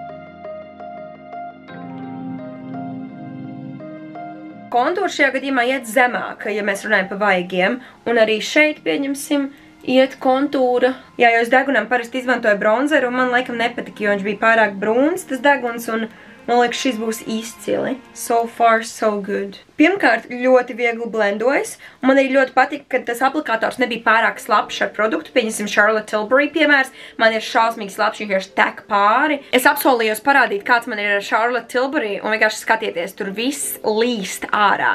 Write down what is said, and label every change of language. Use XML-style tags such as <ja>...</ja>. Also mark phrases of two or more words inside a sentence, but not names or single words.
<lv>Kontūrs šajā gadījumā iet zemāk, ja mēs runājam par vaigiem, un arī šeit pieņemsim iet kontūra. Jā, jo es degunam parasti izmantoju bronzeru, un man laikam nepatika, jo viņš bija pārāk brūns, tas deguns, un man liekas, šis būs izcili.</lv> <en>So far, so good.</en> <lv>Pirmkārt, ļoti viegli blendojas, un man arī ļoti patika, ka tas aplikators nebija pārāk slapš ar produktu. Pieņemsim Charlotte Tilbury piemērs. Man ir šausmīgi slapš, viņš tek pāri. Es apsolījos parādīt, kāds man ir ar Charlotte Tilbury, un vienkārši skatieties, tur viss līst ārā.</lv>